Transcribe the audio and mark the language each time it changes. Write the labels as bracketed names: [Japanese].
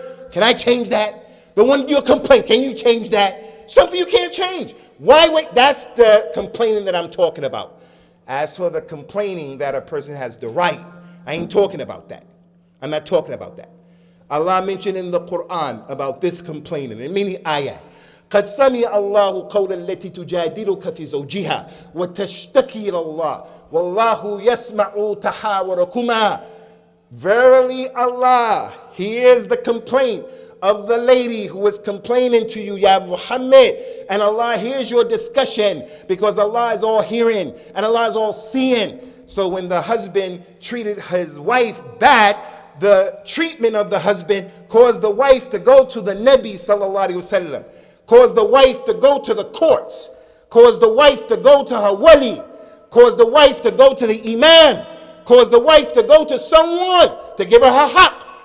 [English] Can I change that? The one you're complaining, can you change that? Something you can't change. Why wait? That's the complaining that I'm talking about. As for the complaining that a person has the right, I ain't talking about that. I'm not talking about that. Allah mentioned in the Quran about this complaining in many ayat. [Arabic] قد سمع الله قول التي تجادلك في زوجها وتشتكي إلى الله والله يسمع تحاوركما. [English] Verily Allah hears the complaint of the lady who is complaining to you, Ya Muhammad, and Allah hears your discussion because Allah is all hearing and Allah is all seeing. So when the husband treated his wife bad, the treatment of the husband caused the wife to go to the Nabi [Arabic] sallallahu alaihi wasallam, [English] caused the wife to go to the courts, caused the wife to go to her wali, caused the wife to go to the imam, caused the wife to go to someone to give her haqq.